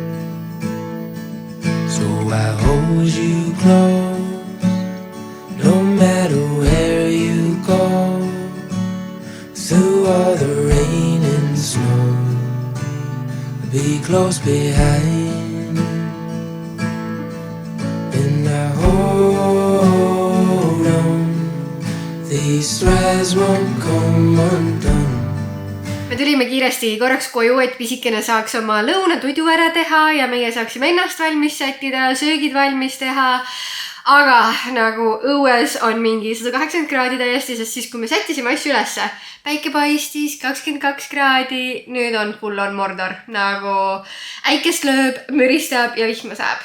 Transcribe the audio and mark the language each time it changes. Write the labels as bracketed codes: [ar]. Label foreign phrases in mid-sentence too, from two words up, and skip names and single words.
[en] So I hold you close, no matter where you go, through all the rain and snow, I'll be close behind. And I hold on, these threads won't come undone. [et] Me tulime kiiresti korraks koju, et pisikene saaks oma lõunatuidu ära teha ja meie saaksime ennast valmis sättida, söögid valmis teha. Aga nagu õues on mingi 180 kraadi täiesti, sest siis kui me sättisime asju ülesse, päike paistis 22 kraadi, nüüd on [en] full on [et] Mordor, nagu äikest lööb, müristab ja vihma saab.